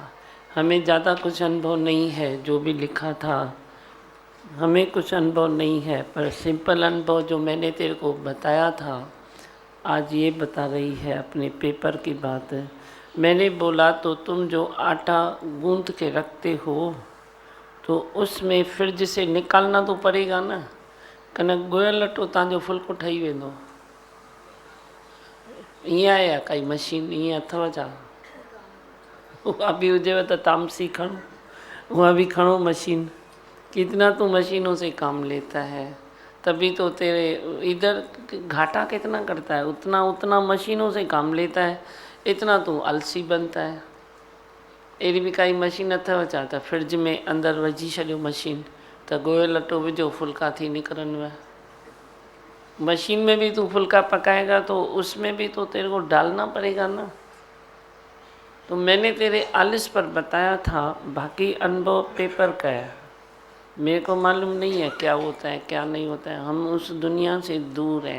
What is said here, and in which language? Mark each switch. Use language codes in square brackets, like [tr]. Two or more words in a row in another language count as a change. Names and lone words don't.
[hi] हमें ज़्यादा कुछ अनुभव नहीं है, जो भी लिखा था हमें कुछ अनुभव नहीं है, पर सिंपल अनुभव जो मैंने तेरे को बताया था, आज ये बता रही है अपने पेपर की बात। मैंने बोला तो तुम जो आटा गूंथ के रखते हो तो उसमें फ्रिज से निकालना तो पड़ेगा ना, [sd] कनक गोयल अटो तव्हांजो फुल्को ठही वेंदो। ईअं आहे या काई मशीन ईअं अथव छा? उहा भी हुजेव त तामसी खणो, [hi] वह भी [sd] खणो मशीन। [hi] कितना तू मशीनों से काम लेता है, तभी तो तेरे इधर घाटा कितना करता है, उतना उतना मशीनों से काम लेता है, इतना तू आलसी बनता है। अहिड़ी भी काई मशीन अथव छा त फ्रिज में अंदरि विझी छॾियो मशीन, त गोयल अटो विझो, फुल्का थी निकिरनि। मशीन में भी तू फुल्का पकाएगा तो उसमें भी तो तेरे को डालना पड़ेगा ना। तो मैंने तेरे आलस पर बताया था, बाकी अनुभव पेपर का है। मेरे को मालूम नहीं है क्या होता है क्या नहीं होता है, हम उस दुनिया से दूर हैं।